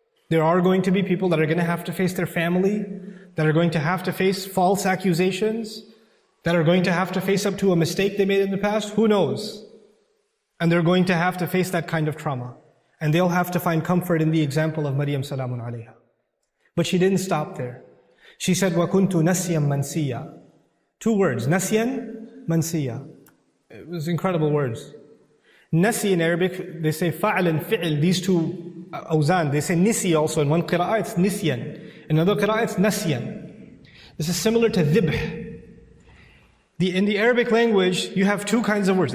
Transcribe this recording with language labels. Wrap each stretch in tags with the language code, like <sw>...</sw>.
<en>There are going to be people that are going to have to face their family, that are going to have to face false accusations, that are going to have to face up to a mistake they made in the past. Who knows? And they're going to have to face that kind of trauma. And they'll have to find comfort in the example of Maryam salamun alayha. But she didn't stop there. She said,</en> <ar>وَكُنْتُ نَسْيًا مَنْسِيًّا.</ar> <en>2 words,</en> <ar>نَسْيًا مَنْسِيًّا.</ar> <en>It was incredible words. Nasi in Arabic, they say fa'al and fi'il, these two awzan. They say nisi also. In one qira'ah it's nisyan. In another qira'ah it's nasyan. This is similar to dhibh. In the Arabic language, you have 2 kinds of words.</en>